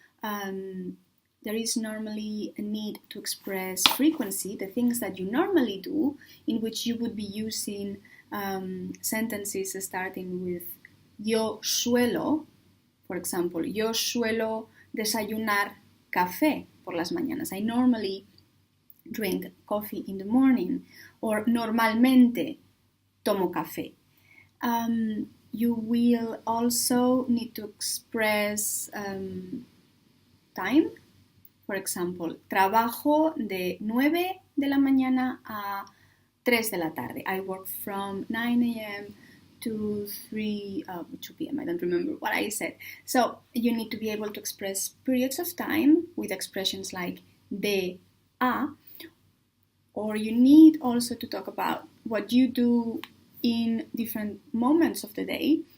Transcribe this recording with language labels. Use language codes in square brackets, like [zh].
[en] There is normally a need to express frequency, the things that you normally do, in which you would be using sentences starting with [es] yo suelo, [en] for example, [es] yo suelo desayunar café por las mañanas. [en] I normally drink coffee in the morning, or [es] normalmente tomo café. [en] You will also need to express time. For example, [es] trabajo de 9 de la mañana a 3 de la tarde. [en] I work from 9 a.m. to 2 p.m. I don't remember what I said. So you need to be able to express periods of time with expressions like de, a, or you need also to talk about what you do in different moments of the day.